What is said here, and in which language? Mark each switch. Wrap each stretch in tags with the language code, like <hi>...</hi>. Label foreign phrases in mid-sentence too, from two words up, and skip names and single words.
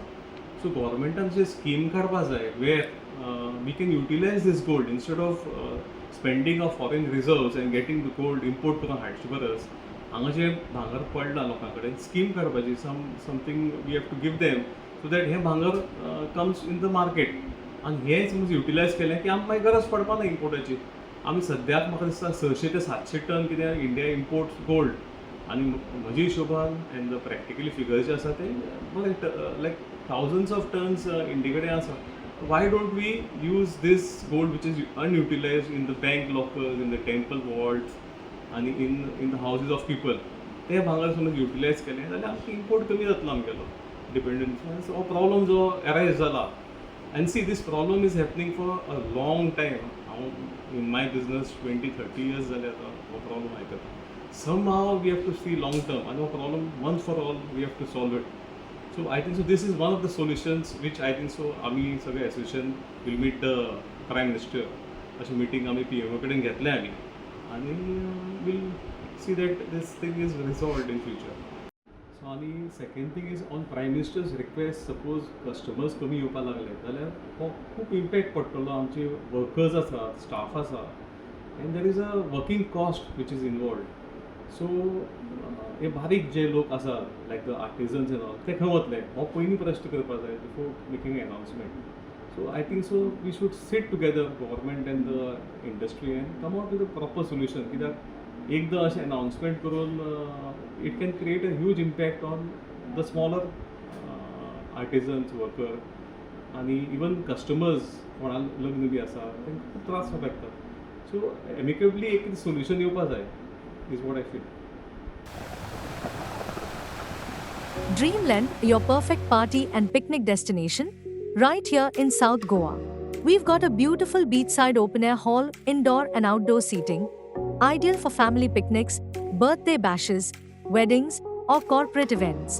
<en>सो</en> <kok>गव्हर्मेंटान जे स्कीम काडपा जाय</kok> <en>where we can utilize this gold instead of spending of foreign reserves and getting the gold import</en> <kok>करून हाडचे परस हांगा जे भांगर पडला लोकां कडेन स्कीम काडपाची,</kok> <en>something we have to give them so that</en> <kok>हें भांगर</kok> <en>comes in the market.</en> <kok>आनी हें समज युटिलायज केलें की आमकां मागीर गरज पडपा ना इम्पोर्टाची. आमी सद्याक म्हाका दिसता 600 ते 700 टन कितें</kok> <en>India imports gold.</en> <kok>आनी म्हज्या हिशोबान</kok> <en>and the practically figures</en> <kok>जे आसा ते बरें लायक</kok> <en>thousands of tons</en> <kok>इंडिया कडेन आसा.</kok> <en>why don't we use this gold which is unutilized in the bank lockers, in the temple vaults आनी in the houses of people.</en> <kok>ते भांगर समज युटिलायज केलें जाल्यार आमकां इम्पोर्ट कमी जातलो आमगेलो डिपेंडन्स. हो प्रॉब्लम जो एरायज जाला</kok> <en>and see this problem is happening for a long time.</en> <kok>हांव</kok> <en>in my business</en> <kok>20-30 years जाले आतां हो प्रॉब्लम आयकता.</kok> <en>Somehow we have to see long term and no problem, once for all we have to solve it. So I think so this is one of the solutions which I think so</en> <kok>आम्ही सगळे एसोसिएशन</kok> <en>will meet the prime minister.</en> <kok>अशें मिटींग आमी PM कडेन घेतलें आमी आनी</kok> <en>will see that this thing is resolved in future.</en> <kok>सो आनी</kok> <en>second thing is on prime minister's request,</en> <kok>सपोज कस्टमर्स कमी येवपाक लागले जाल्यार हो खूब इम्पॅक्ट पडटलो. आमचे वर्कर्स आसा, स्टाफ आसा</kok> <en>and there is a working cost which is involved.</en> <kok>सो हे बारीक जे लोक आसा</kok> <en>like the artisans and all</en> <kok>ते खंय वतले हो पयलीं प्रश्न करपाक जाय</kok> <en>before making announcement. so I think so we should sit together government and the industry and come out with a proper solution.</en> <kok>कित्याक एकदां अशें अनाउन्समेंट करून</kok> <en>it can create a huge impact on the smaller artisans,</en> <kok>वर्कर आनी</kok> <en>even customers</en> <kok>कोणा लग्न बी आसा तांकां खूब त्रास जावपाक लागता. सो एमिकेबली एक सोल्युशन येवपाक जाय</kok> <en>is what I feel. Dreamland, your perfect party and picnic destination, right here in South Goa. We've got a beautiful beachside open-air hall, indoor and outdoor seating, ideal for family picnics, birthday bashes, weddings, or corporate events.</en>